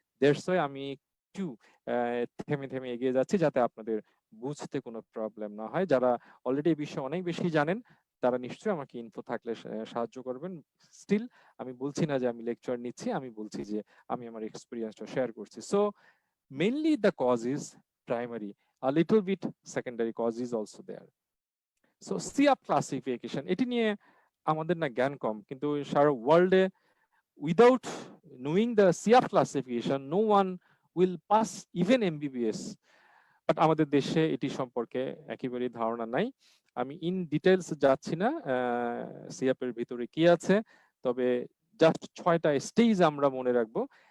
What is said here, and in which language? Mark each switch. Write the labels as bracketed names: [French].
[English] that's why [Bangla] আমি একটু থেমে থেমে এগিয়ে যাচ্ছি, যাতে আপনাদের বুঝতে কোনো প্রবলেম না হয়। যারা অলরেডি এই বিষয়ে অনেক বেশি জানেন তারা নিশ্চয়ই আমাকে ইনফো থাকলে সাহায্য করবেন। স্টিল আমি বলছি না যে আমি লেকচার নিচ্ছি, আমি বলছি যে আমি আমার এক্সপিরিয়েন্সটা শেয়ার করছি। [English] So mainly the cause is primary, a little bit secondary cause is also there. [Bangla] So সিআপ classification, এটি নিয়ে আমাদের না জ্ঞান কম, কিন্তু সারা ওয়ার্ল্ডে [English] Without knowing the CEAP classification no one will pass even MBBS. [Bangla] But আমাদের দেশে এটি সম্পর্কে একেবারেই ধারণা নাই। আমি ইন ডিটেলস যাচ্ছি না সিআপ এর ভিতরে কি আছে, তবে জাস্ট 6টা স্টেজ আমরা মনে রাখবো।